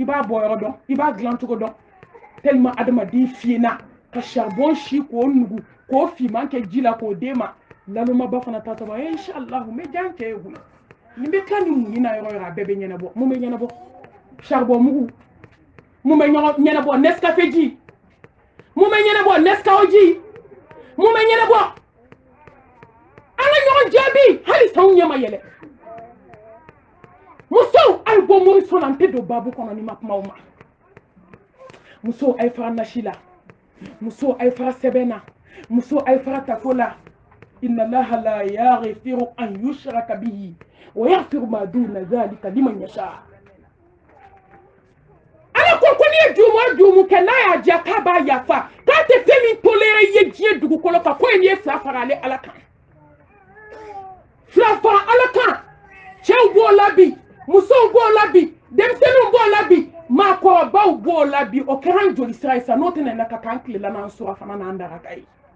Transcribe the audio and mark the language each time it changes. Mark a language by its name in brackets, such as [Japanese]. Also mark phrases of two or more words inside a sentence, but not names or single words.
[Bambara] b'a bɔ yɔrɔ dɔn i b'a dilan cogo dɔn tellement adamaden fiyena ka charbon si k'o nugu k'o fiman kɛ ji la k'o d'e ma lalomaba fana ta tɔgɔ inshallah n bɛ jan cɛ ye koyi nin bɛ tila ni mun na yɔrɔ yɔrɔ a bɛɛ bɛ ɲɛnabɔ mun bɛ ɲɛnabɔ charbon mugu mun bɛ ɲɛnabɔ Nescafé ji mun bɛ ɲɛnabɔ Nescao ji mun bɛ ɲɛnabɔ an ka ɲɔgɔn jaabi hali sanw ɲɛ ma yɛlɛ musow a ye bɔ moriso la n tɛ don baabu kɔnɔ ni ma kuma o ma musow a ye fara nasi la musow a ye fara sɛbɛn na musow a ye fara tafo la [Arabic] إن الله لا يغفر أن يشرك به ويغفر ما دون ذلك لمن يشاء [Bambara] ala ko n'i ye juumu o juumu kɛ n'a y'a diya k'a b'a yafa k'a tɛ fɛn min toléré i ye diɲɛ dugukolo kan ko in ye fila fara ale ala kan fila fara ala kan cɛw b'o la bi musow b'o la bi denmisɛnninw b'o la bi maakɔrɔbaw b'o la bi o kɛra an joli sira ye sa n'o tɛna na ka k'an tilela n'an sura fana n'an daraka ye